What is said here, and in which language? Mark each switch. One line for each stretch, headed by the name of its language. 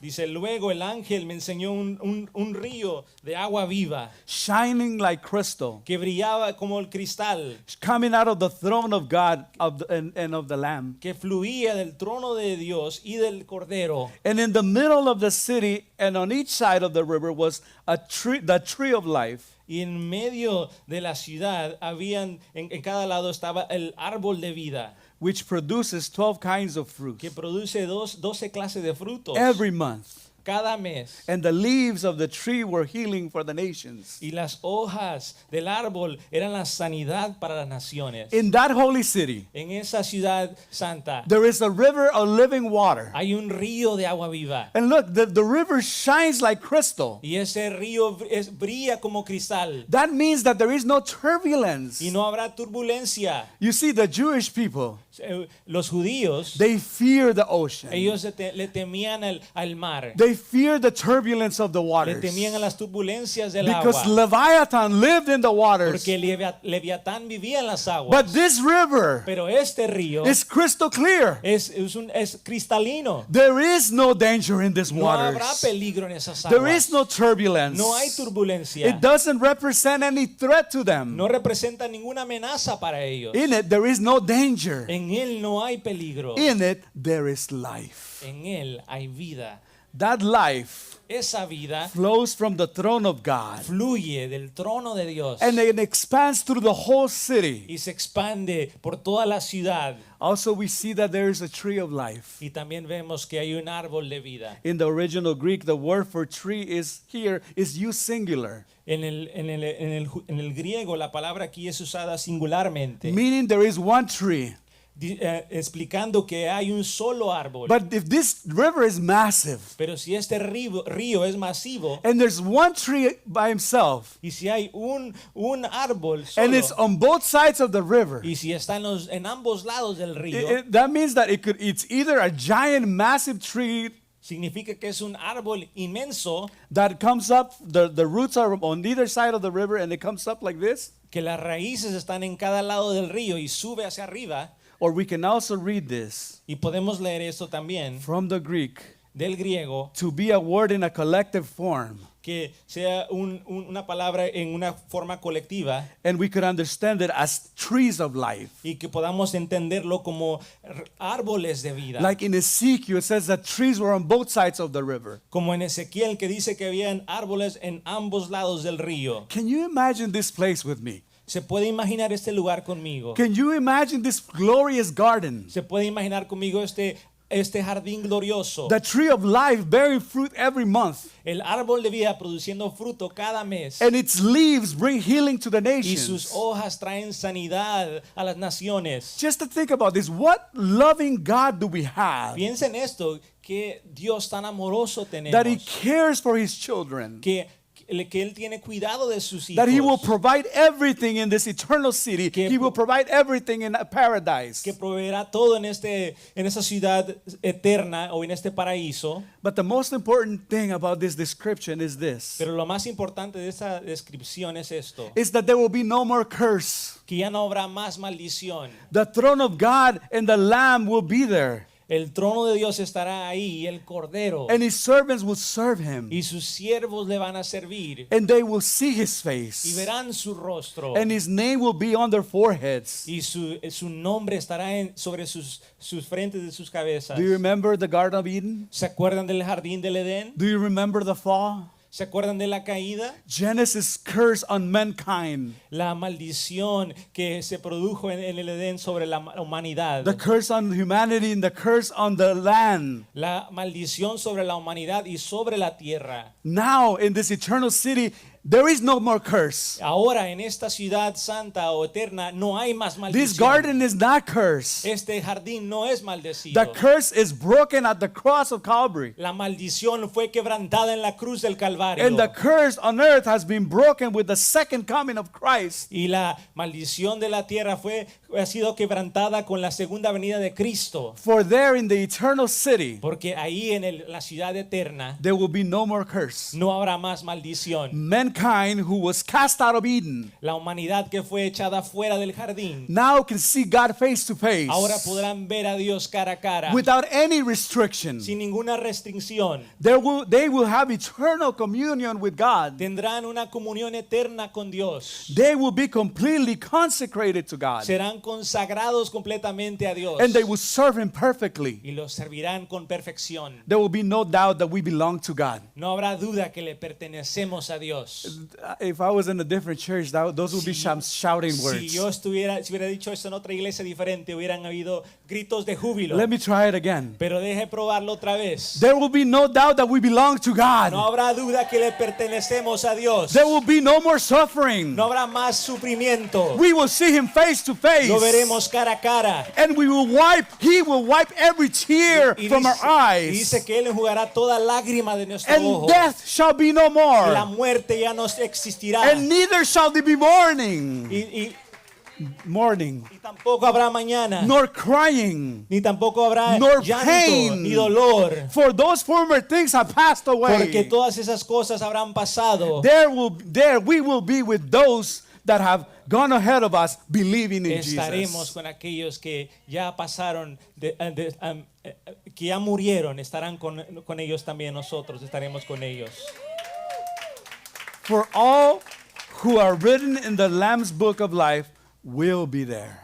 Spanish: Dice, luego el ángel me enseñó un río de agua viva
English: shining like crystal,
Spanish: que brillaba como el cristal,
English: coming out of the throne of God and of the Lamb.
Spanish: que fluía del trono de Dios y del Cordero.
English: And in the middle of the city and on each side of the river was a tree, the tree of life,
Spanish: Y en medio de la ciudad en cada lado estaba el árbol de vida,
English: which produces 12 kinds of fruit
Spanish: que produce 12 clases de frutos
English: every month.
Spanish: cada mes.
English: And the leaves of the tree were healing for the nations.
Spanish: Y las hojas del árbol eran la sanidad para las naciones.
English: In that holy city,
Spanish: En esa ciudad santa
English: there is a river of living water.
Spanish: hay un río de agua viva.
English: And look, the river shines like crystal.
Spanish: Y ese río brilla como cristal.
English: That means that there is no turbulence.
Spanish: Y no habrá turbulencia.
English: You see, the Jewish people,
Spanish: Los judíos,
English: they fear the ocean.
Spanish: ellos le temían al mar.
English: They fear the turbulence of the
Spanish: Le
English: waters.
Spanish: temían a las turbulencias del
English: Because
Spanish: agua.
English: Leviathan lived in the waters.
Spanish: Porque Leviatán vivía en las aguas.
English: But this river
Spanish: Pero este río
English: is crystal clear.
Spanish: es cristalino.
English: There is no danger in this
Spanish: No habrá
English: waters.
Spanish: peligro en esas
English: There is no turbulence.
Spanish: No hay turbulencia.
English: It doesn't represent any threat to them.
Spanish: No representa ninguna amenaza para ellos.
English: In it, there is no danger.
Spanish: En él no hay peligro.
English: In it, there is life.
Spanish: En él hay vida.
English: That life
Spanish: Esa vida
English: flows from the throne of God
Spanish: fluye del trono de Dios
English: and it expands through the whole city.
Spanish: y se expande por toda la ciudad.
English: Also, we see that there is a tree of life.
Spanish: Y también vemos que hay un árbol de vida.
English: In the original Greek, the word for tree is used singular,
Spanish: En el griego la palabra aquí es usada singularmente,
English: meaning there is one tree.
Spanish: explicando que hay un solo árbol.
English: But if this river is massive
Spanish: Pero si este río es masivo
English: and there's one tree by himself
Spanish: y si hay un árbol
English: and
Spanish: solo
English: it's on both sides of the river,
Spanish: y si está en ambos lados del río,
English: that means that it's either a giant, massive tree
Spanish: significa que es un árbol inmenso
English: that comes up, the roots are on either side of the river and it comes up like this.
Spanish: que las raíces están en cada lado del río y sube hacia arriba.
English: Or we can also read this
Spanish: Y podemos leer esto también
English: from the Greek
Spanish: del griego,
English: to be a word in a collective form.
Spanish: que sea una palabra en una forma colectiva
English: And we could understand it as trees of life.
Spanish: y que podamos entenderlo como árboles de vida.
English: Like in Ezekiel, it says that trees were on both sides of the river.
Spanish: Como en Ezequiel que dice que habían árboles en ambos lados del río.
English: Can you imagine this place with me?
Spanish: ¿Se puede imaginar este lugar conmigo?
English: Can you imagine this glorious garden?
Spanish: ¿Se puede imaginar conmigo este jardín glorioso?
English: The tree of life bearing fruit every month.
Spanish: El árbol de vida produciendo fruto cada mes.
English: And its leaves bring healing to the
Spanish: Y sus
English: nations.
Spanish: hojas traen sanidad a las naciones.
English: Just to think about this, what loving God do we have
Spanish: Piensa en esto, que Dios tan amoroso tenemos.
English: that He cares for His children?
Spanish: Que Él tiene cuidado de sus hijos.
English: That He will provide everything in this eternal city.
Spanish: Que
English: He will provide everything in a paradise.
Spanish: Que proveerá todo en esa ciudad eterna o en este paraíso.
English: But the most important thing about this description is this,
Spanish: Pero lo más importante de esa descripción es esto,
English: is that there will be no more curse.
Spanish: que ya no habrá más maldición.
English: The throne of God and the Lamb will be there.
Spanish: El trono de Dios estará ahí, y el Cordero,
English: and his servants will serve him,
Spanish: y sus siervos le van a servir,
English: and they will see his
Spanish: y
English: face,
Spanish: verán su rostro,
English: and his name will be on their foreheads.
Spanish: y su nombre estará sobre sus frentes de sus cabezas.
English: Do you remember the Garden of Eden?
Spanish: ¿Se acuerdan del jardín del Edén?
English: Do you remember the fall?
Spanish: ¿Se acuerdan de la caída?
English: Genesis curse on mankind,
Spanish: La maldición que se produjo en el Edén sobre la humanidad.
English: the curse on humanity, and the curse on the land.
Spanish: La maldición sobre la humanidad y sobre la tierra.
English: Now, in this eternal city, there is no more curse.
Spanish: Ahora en esta ciudad santa o eterna no hay más
English: This garden is not cursed.
Spanish: Este jardín no es maldecido.
English: The curse is broken at the cross of Calvary.
Spanish: La maldición fue quebrantada en la cruz del Calvario.
English: And the curse on earth has been broken with the second coming of Christ.
Spanish: Y la maldición de la tierra ha sido quebrantada con la segunda venida de Cristo.
English: For there in the eternal city,
Spanish: Porque ahí en la ciudad eterna
English: there will be no more curse.
Spanish: no habrá más maldición.
English: Mankind who was cast out of Eden
Spanish: La humanidad que fue echada fuera del jardín
English: now can see God face to face
Spanish: ahora podrán ver a Dios cara a cara
English: without any restriction.
Spanish: sin ninguna restricción.
English: They will have eternal communion with God.
Spanish: Tendrán una comunión eterna con Dios.
English: They will be completely consecrated to God.
Spanish: Serán consagrados completamente a Dios.
English: And they will serve Him perfectly.
Spanish: Y los servirán con perfección.
English: There will be no doubt that we belong to God.
Spanish: No habrá duda que le pertenecemos a Dios.
English: If I was in a different church, those would be shouting
Spanish: Si
English: words.
Spanish: yo si hubiera dicho esto en otra iglesia diferente, hubieran habido gritos de júbilo.
English: Let me try it again.
Spanish: Pero deje probarlo otra vez.
English: There will be no doubt that we belong to
Spanish: No
English: God.
Spanish: habrá duda que le pertenecemos a Dios.
English: There will be no more suffering.
Spanish: No habrá más sufrimiento.
English: We will see Him face to face.
Spanish: Lo veremos cara a cara.
English: And He will wipe every tear
Spanish: Y
English: from our
Spanish: y dice
English: eyes.
Spanish: que Él enjugará toda lágrima de nuestro
English: And
Spanish: ojo.
English: death shall be no
Spanish: Y la
English: more.
Spanish: muerte ya no existirá.
English: And neither shall there be mourning,
Spanish: Y tampoco habrá mañana.
English: nor crying.
Spanish: Ni tampoco habrá
English: Nor
Spanish: llanto,
English: pain.
Spanish: ni dolor.
English: For those former things have passed
Spanish: Porque
English: away.
Spanish: todas esas cosas habrán pasado.
English: There we will be with those that have gone ahead of us believing in
Spanish: Estaremos
English: Jesus.
Spanish: con aquellos que ya pasaron, que ya murieron. Estarán con ellos también nosotros. Estaremos con ellos.
English: For all who are written in the Lamb's book of life will be there.